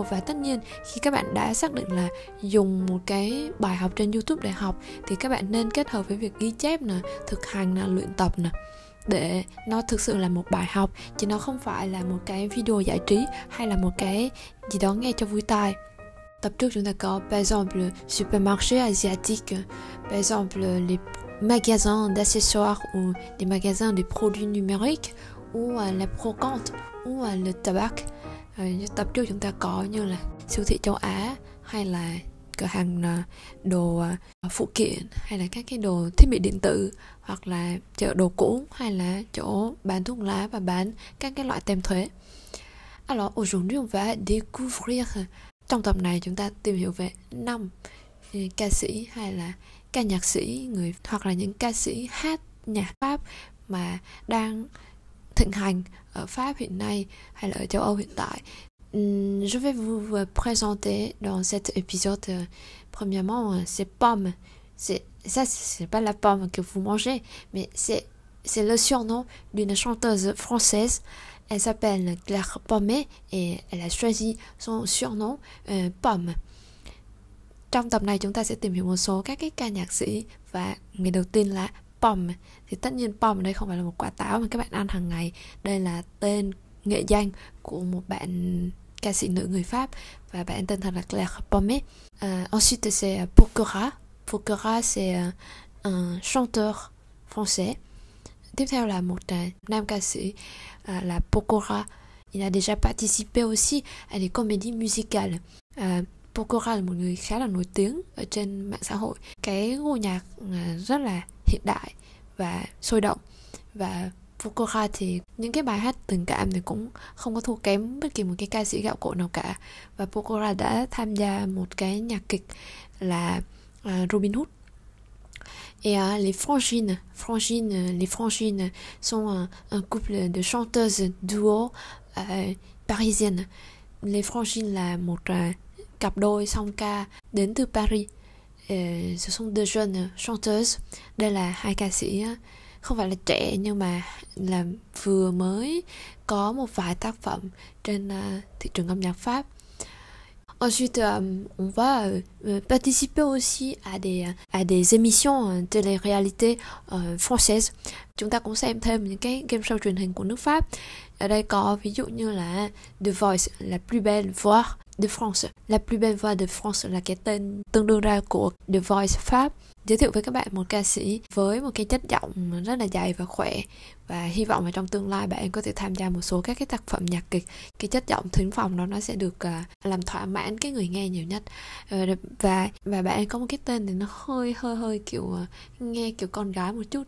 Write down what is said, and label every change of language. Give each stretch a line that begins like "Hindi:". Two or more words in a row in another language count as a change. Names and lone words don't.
Vietnamese: Và tất nhiên khi các bạn đã xác định là dùng một cái bài học trên YouTube để học thì các bạn nên kết hợp với việc ghi chép nè, thực hành nè, luyện tập nè, để nó thực sự là một bài học chứ nó không phải là một cái video giải trí hay là một cái gì đó nghe cho vui tai. Tập trước chúng ta có
French: par exemple supermarché asiatique, par exemple les magasins d'accessoires ou des magasins de produits numériques ou la brocante ou le tabac.
Vietnamese: Tập trước chúng ta có như là siêu thị châu Á hay là cửa hàng đồ phụ kiện hay là các cái đồ thiết bị điện tử, hoặc là chợ đồ cũ hay là chỗ bán thuốc lá và bán các cái loại tem thuế.
French: Alors aujourd'hui on va découvrir.
Vietnamese: Trong tập này chúng ta tìm hiểu về 5 ca sĩ hay là ca nhạc sĩ người hoặc là những ca sĩ hát nhạc Pháp mà đang thịnh hành ở Pháp hiện nay hay là ở châu Âu hiện tại.
French: Je vais vous présenter dans cet épisode premièrement ces pommes. C'est pas la pomme que vous mangez, mais c'est le surnom d'une chanteuse française. Elle s'appelle Claire Pommet et elle a choisi son surnom Pomme.
Vietnamese: Trong tập này chúng ta sẽ tìm hiểu một số các cái ca nhạc sĩ, và người đầu tiên là Pomme. Thì tất nhiên Pomme đây không phải là một quả táo mà các bạn ăn hàng ngày. Đây là tên nghệ danh của một bạn ca sĩ nữ người Pháp và bạn tên thật là Claire Pommet.
French: Ensuite c'est Pokora. Pokora c'est un chanteur français.
Vietnamese: Tiếp theo là một nam ca sĩ là Pokora.
French: Il a déjà participé aussi à des comédies musicales.
Vietnamese: Pokora là một người khá là nổi tiếng ở trên mạng xã hội. Cái gu nhạc rất là hiện đại và sôi động. Và Pokora thì những cái bài hát tình cảm thì cũng không có thua kém bất kỳ một cái ca sĩ gạo cội nào cả. Và Pokora đã tham gia một cái nhạc kịch là Robin Hood.
French: Et les Frangines sont un couple de chanteuses duo parisiennes.
Vietnamese: Les Frangines là một cặp đôi song ca đến từ Paris.
French: Ce sont deux jeunes chanteuses.
Vietnamese: Đây là hai ca sĩ không phải là trẻ nhưng mà là vừa mới có một vài tác phẩm trên thị trường âm nhạc Pháp.
French: Ensuite, on va participer aussi à des émissions télé-réalité françaises.
Vietnamese: Chúng ta cũng xem thêm những cái
English: game show
Vietnamese: truyền hình của nước Pháp. Ở đây có ví dụ như là The Voice, La Plus Belle Voix de France. La Plus Belle Voix de France là cái tên tương đương ra của The Voice Pháp. Giới thiệu với các bạn một ca sĩ với một cái chất giọng rất là dày và khỏe, và hy vọng là trong tương lai bạn có thể tham gia một số các cái tác phẩm nhạc kịch. Cái chất giọng thính phòng đó nó sẽ được làm thỏa mãn cái người nghe nhiều nhất. Và bạn có một cái tên thì nó hơi kiểu nghe kiểu con gái một chút.